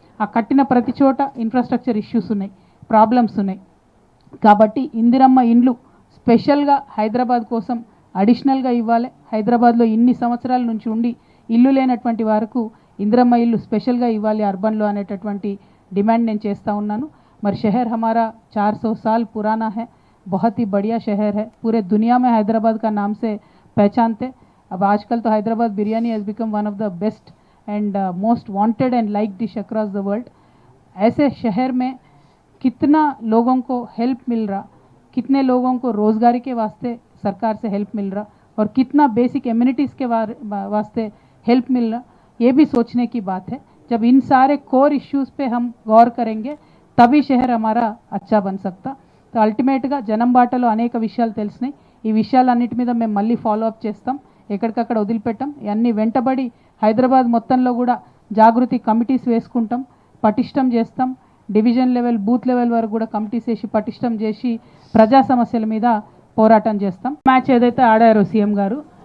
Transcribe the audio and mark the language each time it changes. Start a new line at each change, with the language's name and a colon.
Telugu: ఆ కట్టిన ప్రతి చోట ఇన్ఫ్రాస్ట్రక్చర్ ఇష్యూస్ ఉన్నాయి, ప్రాబ్లమ్స్ ఉన్నాయి. కాబట్టి ఇందిరమ్మ ఇండ్లు స్పెషల్గా హైదరాబాద్ కోసం అడిషనల్గా ఇవ్వాలి. హైదరాబాద్లో ఇన్ని సంవత్సరాల నుంచి ఉండి ఇల్లు లేనటువంటి వారికి ఇందిరమ్మ ఇల్లు స్పెషల్గా ఇవ్వాలి అర్బన్లో అనేటటువంటి డిమాండ్ నేను చేస్తూ ఉన్నాను.
Hindi: మరి షహర్ हमारा 400 साल पुराना है, बहुत ही बढ़िया शहर है, पूरे दुनिया में हैदराबाद का नाम से पहचानते. अब आजकल तो
English: Hyderabad biryani has become one of the best and most wanted and like dish across the world.
Hindi: ऐसे शहर में कितना लोगों को हेल्प मिल रहा, कितने लोगों को रोज़गारी के वास्ते सरकार से हेल्प मिल रहा और कितना बेसिक एम्यूनिटीज़ के वास्ते हेल्प मिल रहा, ये भी सोचने की बात है. जब इन सारे कोर इश्यूज़ पे हम गौर करेंगे तभी शहर हमारा अच्छा बन सकता.
Telugu: तो అల్టిమేట్గా జనం బాటలో అనేక విషయాలు తెలిసినాయి. ఈ విషయాలన్నిటి మీద మేము మళ్ళీ ఫాలో అప్ చేస్తాం, ఎక్కడికక్కడ వదిలిపెట్టాం. ఇవన్నీ వెంటబడి హైదరాబాద్ మొత్తంలో కూడా జాగృతి కమిటీస్ వేసుకుంటాం, పటిష్టం చేస్తాం. డివిజన్ లెవెల్, బూత్ లెవెల్ వరకు కూడా కమిటీస్ వేసి పటిష్టం చేసి ప్రజా సమస్యల మీద పోరాటం చేస్తాం. మ్యాచ్ ఏదైతే ఆడారో సీఎం గారు,